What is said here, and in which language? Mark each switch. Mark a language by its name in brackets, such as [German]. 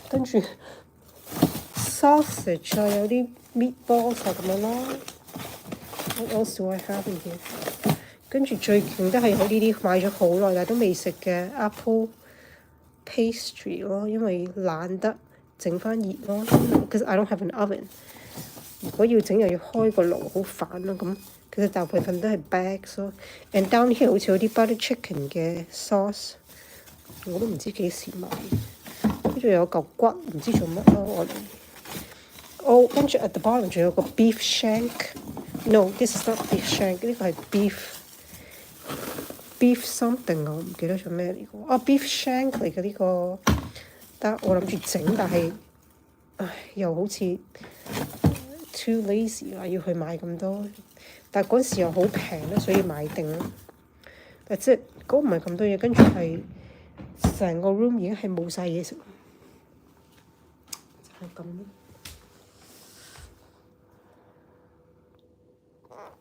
[Cantonese] 跟住 sausage 啊，有啲 meatballs 啊咁樣咯。 [English] What else do I have in here？ [Cantonese] 跟住最勁都係有呢啲買咗好耐但都未食嘅 apple pastry 咯，因為懶得整翻熱咯。 [English] Because I don't have an oven。 [Cantonese] 如果要整又要開個爐，好煩咯咁。其實大部分都係 bags 咯。 And down here 好似有啲 butter chicken 嘅 sauce， 我都唔知幾時買。跟住有嚿骨，唔知做乜咯我哋。跟住 at the bottom 仲有個 beef shank。 [English] No，this is not beef shank， [Cantonese] 呢個係 beef something 我唔記得咗咩嚟嘅。 beef shank 嚟嘅呢個，但我諗住整，但係又好似 [English] too lazy [Cantonese] 啦，要去買咁多。但係嗰時又好平啦，所以買定啦。但即係嗰唔係咁多嘢，跟住係成個 room 已經係冇晒嘢食，就係咁咯。